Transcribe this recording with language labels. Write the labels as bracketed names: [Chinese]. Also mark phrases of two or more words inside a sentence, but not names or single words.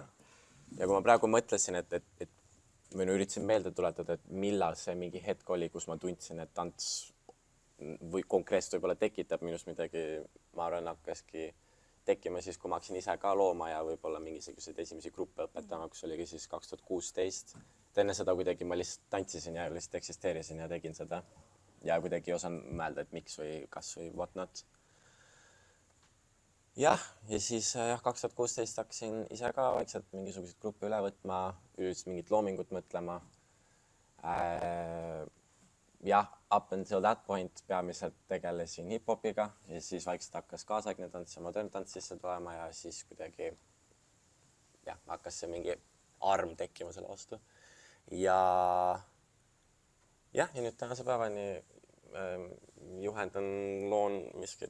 [Estonian] Ja kui ma praegu mõtlesin, et üritasin meelde tuletada, et millal see mingi hetk oli, kus ma tundsin, et tants või konkreetselt võib-olla tekitab minust midagi, ma arvan, hakkaski tekkima siis, kui ma hakkasin ise ka looma ja võib-olla mingisuguseid esimesi gruppe õpetama, kus oligi siis 2016. Enne seda kuidagi ma lihtsalt tantsisin ja lihtsalt eksisteerisin ja tegin seda. Ja kuidagi osan mõelda, et miks või kas või [English] what not. [Estonian] Jah, ja siis 2016 hakkasin ise ka vaikselt mingisuguseid gruppe üle võtma, üldse mingit loomingut mõtlema. Jah, [English] up until that point [Estonian] peamiselt tegelesin hip-hopiga ja siis vaikselt hakkas kaasaegne tants ja modern tants sisse tulema ja siis kuidagi hakkas see mingi arm tekkima selle vastu. Ja nüüd tänase päevani juhendan, loon miskit.